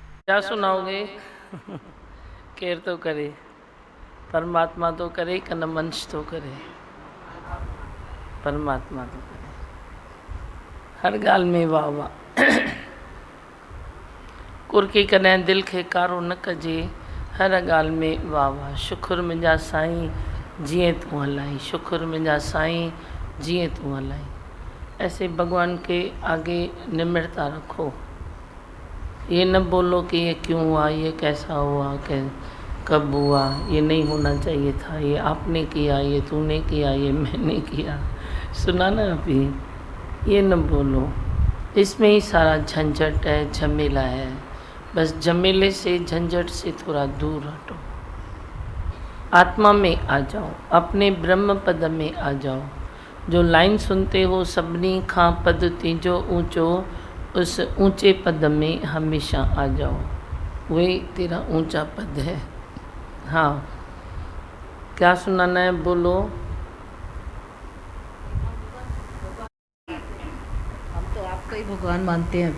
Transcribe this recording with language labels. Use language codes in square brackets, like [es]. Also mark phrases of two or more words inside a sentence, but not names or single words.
[hi] क्या सुनाओगे? [sd] केर तो करे, परमात्मा तो करे, कन मंश तो करे, परमात्मा तो करे, हर गाल में वाह वाह। कुरकी कॾहिं दिल खे कारो न कजे, हर गाल में वाह वाह। शुक्र मुंहिंजा साईं जिए तूं हलाई, शुक्र मुंहिंजा साईं जिए तूं हलाई। [hi] ऐसे भगवान के आगे निम्रता रखो। ये न बोलो कि ये क्यों हुआ, ये कैसा हुआ, कब हुआ, ये नहीं होना चाहिए था, ये आपने किया, ये तूने किया, ये मैंने किया। सुना ना अभी? ये न बोलो, इसमें ही सारा झंझट है, झमेला है। बस झमेले से, झंझट से थोड़ा दूर हटो, आत्मा में आ जाओ, अपने ब्रह्म पद में आ जाओ। जो लाइन सुनते हो, [sd] सभिनी खां पद तीजो ऊंचो, [hi] उस ऊंचे पद में हमेशा आ जाओ। वही तेरा ऊंचा पद है। हाँ, क्या सुनाना है? बोलो। हम तो आपको ही भगवान मानते हैं।